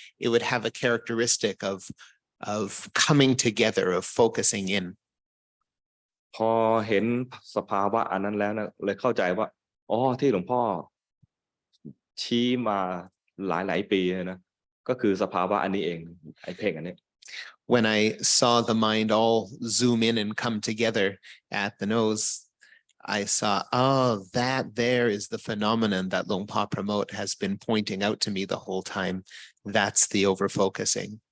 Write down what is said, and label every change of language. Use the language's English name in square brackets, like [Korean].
[English] It would have a characteristic of coming together, of focusing in. [Thai] พอเห็นสภาวะอันนั้นแล้วนะเลยเข้าใจว่าที่หลวงพ่อชี้มาหลายปีนะก็คือสภาวะอันนี้เองไอ้เพ่งอันนี้ [English] When I saw the mind all zoom in and come together at the nose, I saw, that there is the phenomenon that Luang Pa Pramot has been pointing out to me the whole time. That's the overfocusing.